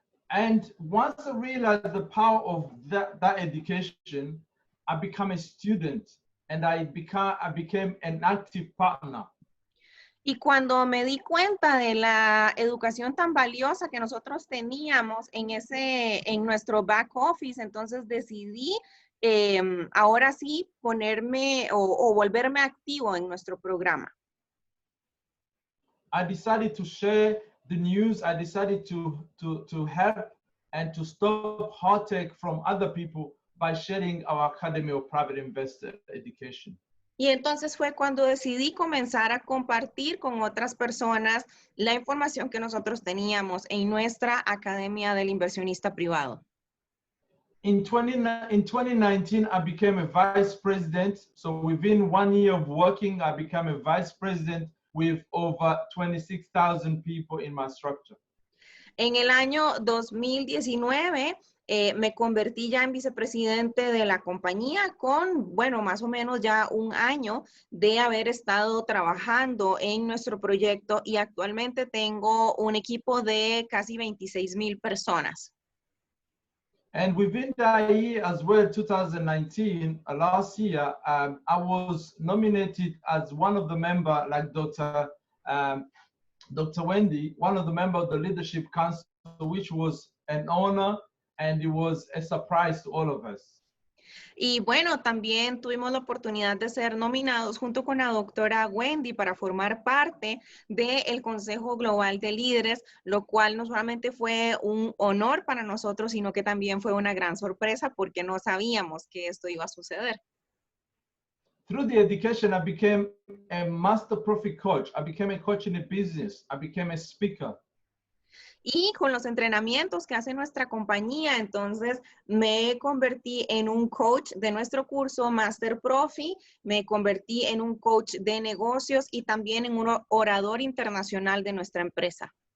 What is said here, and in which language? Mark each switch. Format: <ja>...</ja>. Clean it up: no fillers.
<en>And once I realized the power of that education, I became a student and I became an active partner.</en> <es>Y cuando me di cuenta de la educación tan valiosa que nosotros teníamos en nuestro back office, entonces decidí ahora sí ponerme o volverme activo en nuestro programa.</es> <en>I decided to share the news. I decided to help and to stop hard tech from other people by sharing our Academy of Private Investor Education.</en> <es>Y entonces fue cuando decidí comenzar a compartir con otras personas la información que nosotros teníamos en nuestra Academia del Inversionista Privado.</es> <en>In 2019, I became a vice president. So within 1 year of working, I became a vice president with over 26,000 people in my structure.</en> <es>En el año 2019 me convertí ya en vicepresidente de la compañía con, bueno, más o menos ya un año de haber estado trabajando en nuestro proyecto y actualmente tengo un equipo de casi 26,000 personas.</es> <en>And within that year as well, 2019, last year, I was nominated as one of the members, like Dr. Wendy, one of the members of the Leadership Council, which was an honor and it was a surprise to all of us.</en> <es>Y bueno, también tuvimos la oportunidad de ser nominados junto con la doctora Wendy para formar parte del Consejo Global de Líderes, lo cual no solamente fue un honor para nosotros, sino que también fue una gran sorpresa porque no sabíamos que esto iba a suceder.</es> <en>Through the education, I became a master profit coach. I became a coach in a business. I became a speaker.</en> <es>Y con los entrenamientos que hace nuestra compañía, entonces me convertí en un coach de nuestro curso Master Profi, me convertí en un coach de negocios y también en un orador internacional de nuestra empresa.</es>